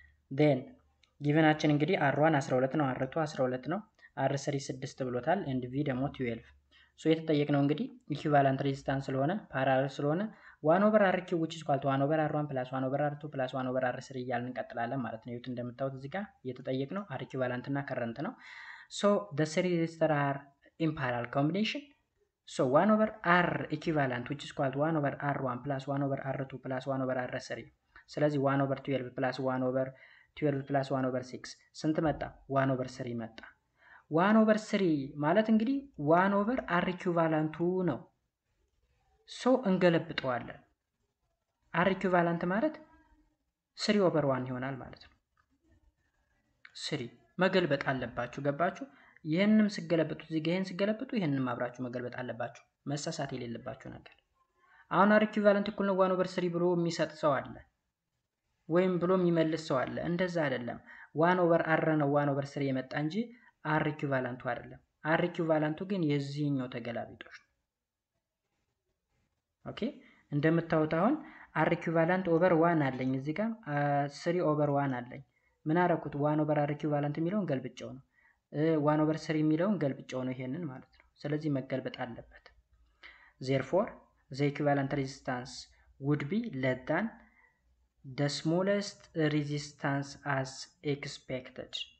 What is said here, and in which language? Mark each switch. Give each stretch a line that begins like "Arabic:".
Amharic: ዴን ጊቭናችን እንግዲህ R1 12 ነው፣ R2 12 ነው፣ R3 6 ብሎታል ኤንድ V ደግሞ 12። ሶ የተጠየቅነው እንግዲህ ኢኩቫለንት ሬዚስታንስ ስለሆነ ፓራላል ስለሆነ 1/RQ which is equal to 1/R1 plus 1/R2 plus 1/R3 እያልን እንቀጥላለን ማለት ነው። ይሁት እንደምታዩት እዚህ ጋር የተጠየቅነው R ኢኩቫለንት እና ከረንት ነው። ሶ
English: the three resistors are in parallel combination. So 1/R equivalent which is equal to 1/R1 plus 1/R2 plus 1/R3
Amharic: ስለዚህ 1/12 plus 1/12 plus 1/6 ስንት መጣ? 1/3 መጣ። 1/3 ማለት እንግዲህ 1/R ኢኩቫለንቱ ነው። ሶ እንገለብጠዋለን። R ኢኩቫለንት ማለት 3/1 ይሆናል ማለት ነው። 3 መገልበጥ አለባችሁ። ገባችሁ? ይሄንንም ሲገለብጡ እዚህ ጋር ይሄን ሲገለብጡ ይሄንንም አብራችሁ መገልበጥ አለባችሁ። መሳሳት የሌለባችሁ ነገር። አሁን R ኢኩቫለንት እኩል ነው 1/3 ብሎ የሚሰጥ ሰው አለ ወይም ብሎ የሚመልስ ሰው አለ። እንደዛ አይደለም። 1/R ነው 1/3 የመጣ እንጂ R ኢኩቫለንቱ አይደለም። R ኢኩቫለንቱ ግን የዚህኛው ተገላቢጦሽ ነው። ኦኬ እንደምታዩት አሁን R equivalent over 1 አለኝ እዚህ ጋር 3 over 1 አለኝ። ምን አረኩት? 1 over R equivalent የሚለውን ገልብጨው ነው 1 over 3 የሚለውን ገልብጨው ነው ይሄንን ማለት ነው። ስለዚህ መገልበጥ አለበት።
English: therefore the equivalent resistance would be less than the smallest resistance as expected.